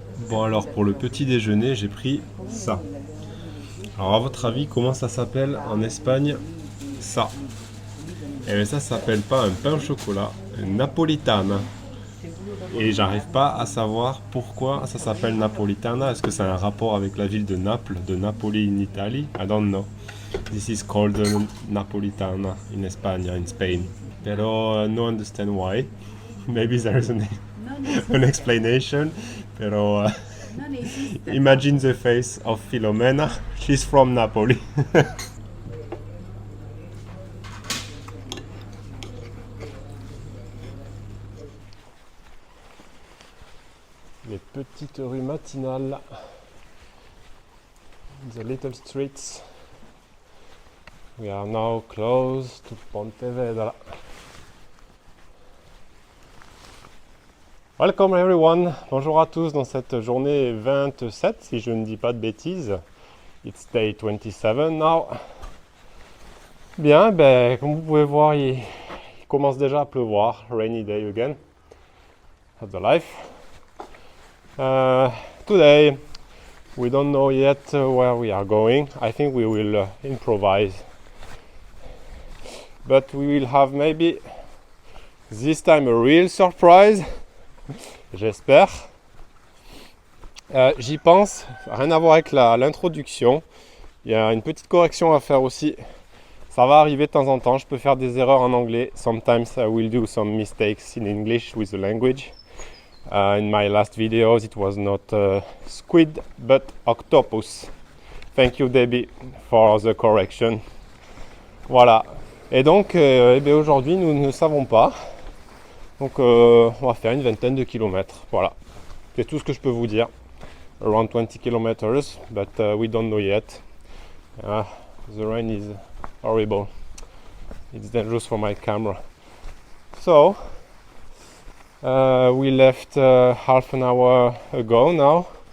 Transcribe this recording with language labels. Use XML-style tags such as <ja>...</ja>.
<fr>Bon alors pour le petit déjeuner j'ai pris ça. Alors à votre avis comment ça s'appelle en Espagne ça? Eh bien ça s'appelle pas un pain au chocolat, un napolitana. Et j'arrive pas à savoir pourquoi ça s'appelle napolitana. Est-ce que ça a un rapport avec la ville de Naples, de Napoli in Italy?</fr> <en>I don't know. This is called napolitana in España, in Spain. Pero no understand why. Maybe there is an explanation. Pero imagine the face of Filomena. She's from Napoli.</en> <fr>Les petites rues matinales.</fr> <en>The little streets. We are now close to Pontevedra. Welcome everyone.</en> <fr>Bonjour à tous dans cette journée 27, si je ne dis pas de bêtises.</fr> <en>It's day 27 now.</en> <fr>Bien, comme vous pouvez voir, il commence déjà à pleuvoir.</fr> <en>Rainy day again. That's the life. Today, we don't know yet where we are going. I think we will improvise. But we will have maybe this time a real surprise.</en> <fr>J'espère. J'y pense, rien à voir avec l'introduction. Il y a une petite correction à faire aussi. Ça va arriver de temps en temps, je peux faire des erreurs en anglais.</fr> <en>Sometimes I will do some mistakes in English with the language. In my last videos it was not squid but octopus. Thank you Debbie for the correction.</en> <fr>Voilà. Et donc aujourd'hui nous ne savons pas. Donc on va faire une vingtaine de kilomètres. Voilà. C'est tout ce que je peux vous dire.</fr> <en>Around 20 kilometers, but we don't know yet. The rain is horrible. It's dangerous for my camera. So we left half an hour ago now.</en>